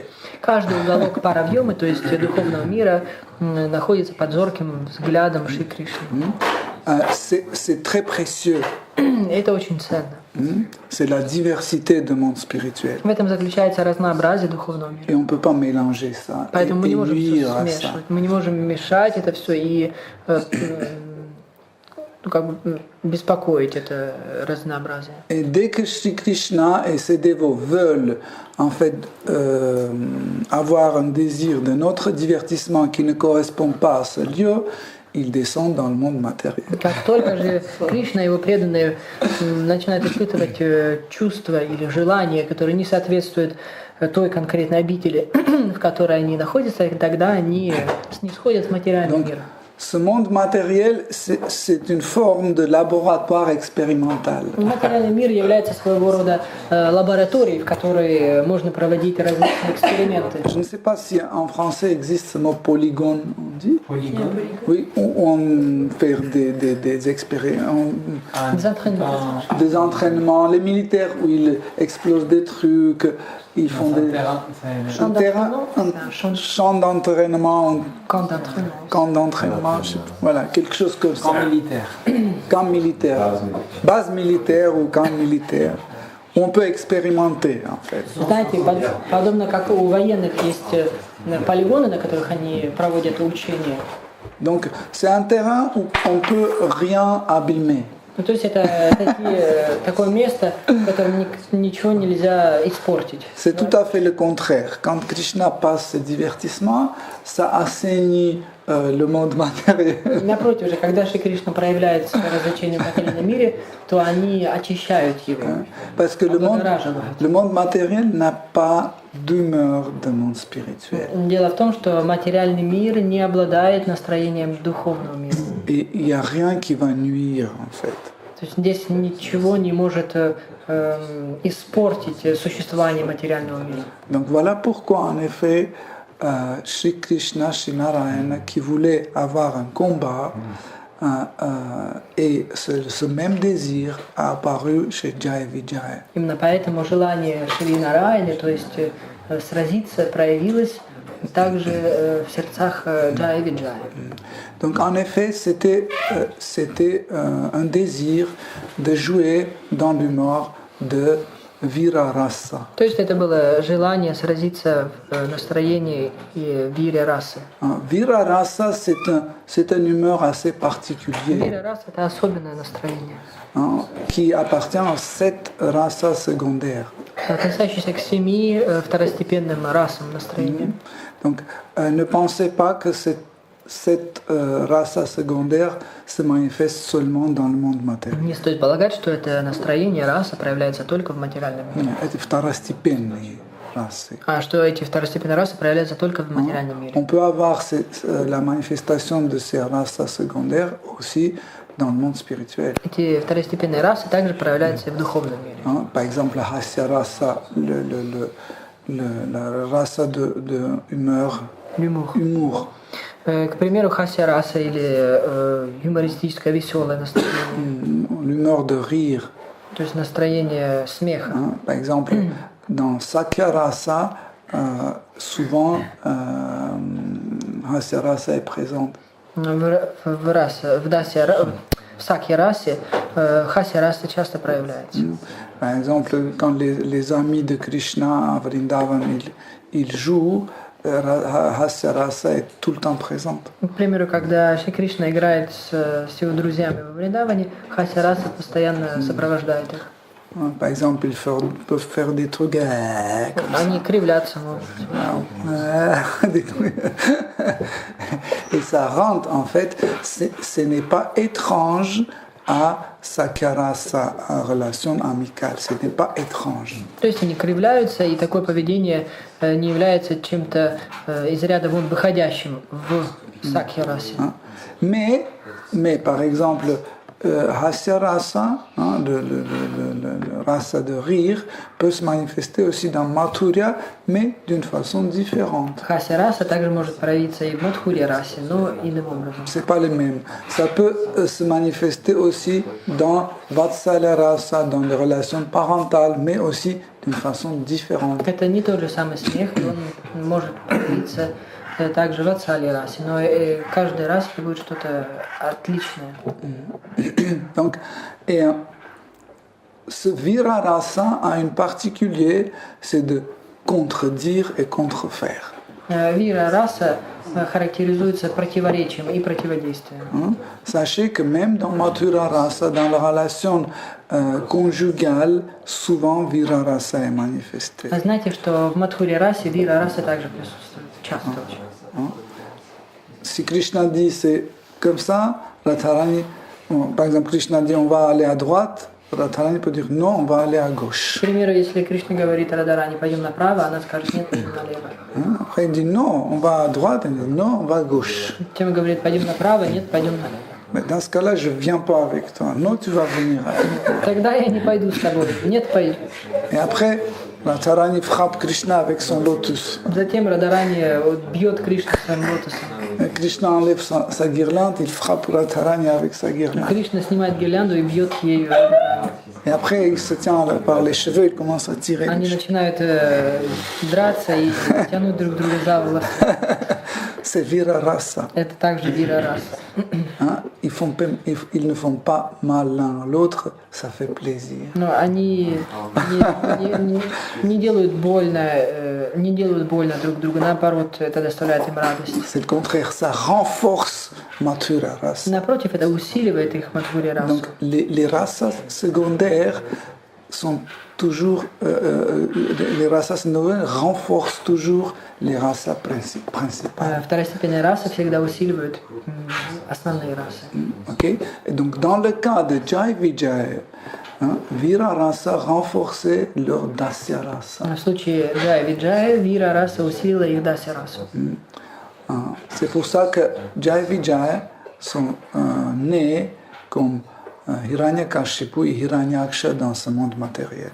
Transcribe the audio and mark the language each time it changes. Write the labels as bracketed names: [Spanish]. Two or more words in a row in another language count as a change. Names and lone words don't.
[Russian] Каждый уголок паравьемы, то есть духовного мира, находится под зорким взглядом Шри Кришны. [French] C'est très précieux. [Russian] Это очень ценно. [French] C'est la diversité de monde spirituel. [Russian] В этом заключается разнообразие духовного мира. [French] Et on ne peut pas mélanger ça [Russian] Поэтому мы не [French] et [Russian] можем [French] nuire [Russian] все [French] à ça. [Russian] смешивать, мы не можем мешать это все и беспокоить это разнообразие. [French] Et dès que Shri Krishna et ses dévots veulent en fait avoir un désir d'un autre divertissement qui ne correspond pas à ce lieu, ils descendent dans le monde matériel. [Russian] Как только же Кришна и его преданные начинают испытывать чувства или желания, которые не соответствуют той конкретной обители, в которой они находятся, тогда они снисходят с материального мира. [French] Ce monde matériel, c'est une forme de laboratoire expérimental. [Russian] Материальный мир является своего рода лабораторией, в которой можно проводить различные эксперименты. [French] Je ne sais pas si en français existe ce mot polygone, on dit. Polygone. Oui, où on fait des expériences, Des entraînements. des entraînements. Les militaires où ils explosent des trucs, ils font des Champ d'entraînement, c'est un champ d'entraînement, camp d'entraînement. camp d'entraînement, je sais pas. Voilà, quelque chose comme ça. Camp militaire. Camp militaire, base militaire ou camp militaire. Où on peut expérimenter en fait. [Russian] Знаете, подобно как у военных есть полигоны, на которых они проводят учения. [French] Donc c'est un terrain où on peut rien abîmer. [Russian] Ну, то есть это такое место, в котором ничего нельзя испортить. [French] C'est tout à fait le contraire. Quand Krishna passe ses divertissements, ça assainit le monde matériel. [Russian] Напротив же, когда Шри Кришна проявляет свои развлечения в материальном мире, то они очищают его. [French] Parce que le monde matériel n'a pas d'humeur de monde spirituel. [Russian] Дело в том, что материальный мир не обладает настроением духовного мира. [French] Et il n'y a rien qui va nuire en fait. [Russian] То есть здесь ничего не может испортить существование материального мира. [French] Donc voilà pourquoi en effet Shri Krishna, Shri Narayana, qui voulait avoir un combat, et ce même désir a apparu chez Jaya Vijaya. [Russian] Именно поэтому желание Шри Нараяны, то есть сразиться, проявилось также в сердцах Джая Виджая. [French] Donc en effet, c'était un désir de jouer dans l'humeur de Vira-rasa. [Russian] То есть это было желание сразиться в настроении вира-расы. [French] Vira-rasa, c'est un humeur assez particulier [Russian] Вира-раса – это особенное настроение, [French] qui appartient aux 7 rasas secondaires. [Russian] относящееся к 7 второстепенным расам настроения. [French] Donc ne pensez pas que cette rasa secondaire se manifeste seulement dans le monde matériel. [Russian] Не стоит полагать, что это настроение, раса проявляется только в материальном мире. Это второстепенные расы. А что эти второстепенные расы проявляются только в материальном мире. [French] On peut avoir la manifestation de ces rasas secondaires aussi dans le monde spirituel. [Russian] Эти второстепенные расы также проявляются и в духовном мире. [French] Par exemple, la hasya rasa, la rasa de humeur. Humour. [Russian] К примеру, хасья раса или юмористическое веселое настроение. [French] L'humeur de rire. [Russian] То есть настроение смеха. [French] Par exemple, dans Sakya rasa, souvent hasya rasa est présente. [Russian] В сакья расе хасья раса часто проявляется. [French] Par exemple, quand les amis de Krishna à Vrindavan, ils jouent, Hasya Rasa est tout le temps présente. [Russian] К примеру, когда Шри Кришна играет с его друзьями во Вриндаване, хасья раса постоянно сопровождает их. [French] Par exemple, ils peuvent faire des trucs. [Russian] Они кривлятся, [French] des trucs. Et ça rend, en fait, ce n'est pas étrange à Sakyarasa, à relation amicale. Ce n'est pas étrange. [Russian] То есть они кривляются, и такое поведение не является чем-то из ряда вон выходящим в сакья расе. [French] Mais par exemple, Hasya Rasa, hein, le rasa de rire, peut se manifester aussi dans Madhurya, mais d'une façon différente. [Russian] Хася-раса также может проявиться и в Мадхурья-расе, но иным образом. [French] C'est pas les mêmes. Ça peut se manifester aussi dans Vatsalya Rasa, dans les relations parentales, mais aussi d'une façon différente. [Russian] Это не тот же самый смех, и он может проявиться также в Vatsalya-расе, но каждый раз это будет что-то отличное. [French] Donc, et ce Vira Rasa a une particulier, c'est de contredire et contrefaire. [Russian] Вира-раса характеризуется противоречием и противодействием. [French] Sachez que même dans Madhura Rasa, dans la relation conjugale, souvent Vira Rasa est manifesté. [Russian] Знаете, что в Мадхуре-расе Вира-раса также присутствует, часто очень. [French] Si Krishna dit c'est comme ça, Radharani, par exemple Krishna dit on va aller à droite, Radharani peut dire non, on va aller à gauche. [Russian] К примеру, если Кришна говорит Радарани, пойдем направо, она скажет нет, пойдем налево. [French] Après il dit non, on va à droite, elle dit non, on va à gauche. [Russian] Тем говорит, пойдем направо, нет, пойдем налево. [French] Mais dans ce cas-là, je ne viens pas avec toi. Non, tu vas venir avec. [Russian] Тогда я не пойду с тобой. Нет, пойду. [French] Et après, Radharani frappe Krishna avec son lotus. [Russian] Затем Радарани бьет Кришну своим лотосом. [French] Et Krishna enlève sa guirlande, il frappe Radharani avec sa guirlande. [Russian] Кришна снимает гирлянду и бьет ею. [French] Et après, il se tient par les cheveux, il commence à tirer. les [Russian] Они [French] cheveux. [Russian] начинают драться и тянуть друг друга за волосы. [French] C'est Vira Rasa. [Russian] Это также вира-раса. [French] Hein? Ils ne font pas mal l'un à l'autre, ça fait plaisir. [Russian] Но они не делают больно, друг другу, наоборот, это доставляет им радость. [French] C'est le contraire, ça renforce Mathura Rasa. [Russian] Напротив, это усиливает их Мадхурья-расу. [French] Donc les rasas secondaires sont toujours, les rasas secondaires renforcent toujours les rasas principales. [Russian] Второстепенные расы всегда усиливают основные расы. [French] Okay? Et donc dans le cas de Jai Vijay, hein, Vira Rasa renforçait leur Dasya Rasa. [Russian] В случае Джая-Виджая, вира-раса усилила их Дася-расу. [French] C'est pour ça que Jai Vijay sont nés comme Hiranyakashipu et Hiranyaksha dans ce monde matériel.